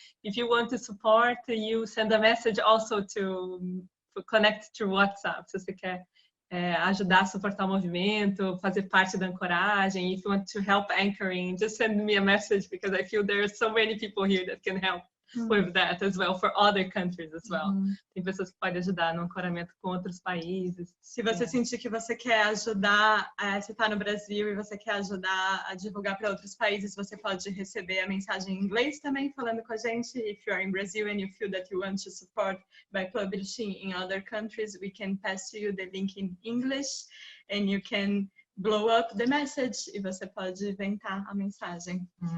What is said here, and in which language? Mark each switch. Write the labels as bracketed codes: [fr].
[en] If you want to support, you send a message also to connect through WhatsApp. [pt] Se você quer ajudar a suportar o movimento, fazer parte da ancoragem. [en] If you want to help anchoring, just send me a message because I feel there are so many people here that can help with that as well, for other countries as well. [pt] Tem pessoas que podem ajudar no ancoramento com outros países. Se você sentir que você quer ajudar, você está no Brasil e você quer ajudar a divulgar para outros países, você pode receber a mensagem em inglês também falando com a gente. [en] If you are in Brazil and you feel that you want to support by publishing in other countries, we can pass to you the link in English and you can blow up the message [pt] e você pode inventar a mensagem.